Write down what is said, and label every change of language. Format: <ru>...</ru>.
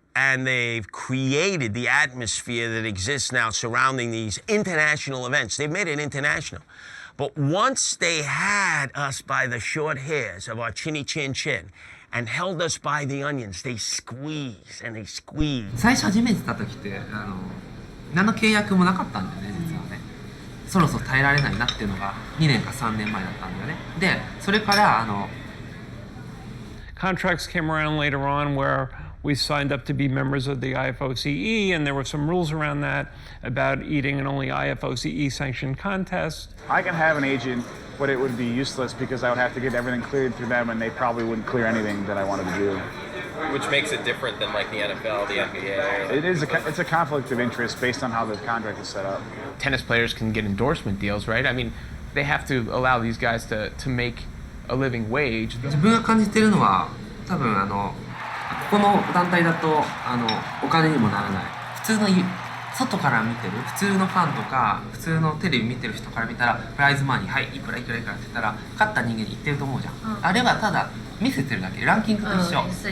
<en>And they've created the atmosphere that exists now surrounding these international events. They've made it international. But once they had us by the short hairs of our chinny chin chin and held us by the onions, they squeeze and they squeeze.</en> <ja>最初初めて出た時って何の契約もなかったんだよね、実はね。そろそろ耐えられないなっていうのが2年か3年前だったんだよね。で、それから</ja> <en>contracts came around later on where we signed up to be members of the IFOCE, and there were some rules around that about eating in only IFOCE sanctioned contests. I can have an agent, but it would be useless because I would have to get everything cleared through them and they probably wouldn't clear anything that I wanted to do. Which makes it different than like the NFL, the NBA. It's a conflict of interest based on how the contract is set up. Tennis players can get endorsement deals, right? I mean, they have to allow these guys to make a living wage.</en> <ja>自分が感じてるのは多分ここの団体だとお金にもならない。普通の外から見てる普通のファンとか普通のテレビ見てる人から見たらプライズマニーはいいくらいくらいくらって言ったら勝った人間に言ってると思うじゃん。あれはただ見せてるだけ、ランキングと一緒。</ja>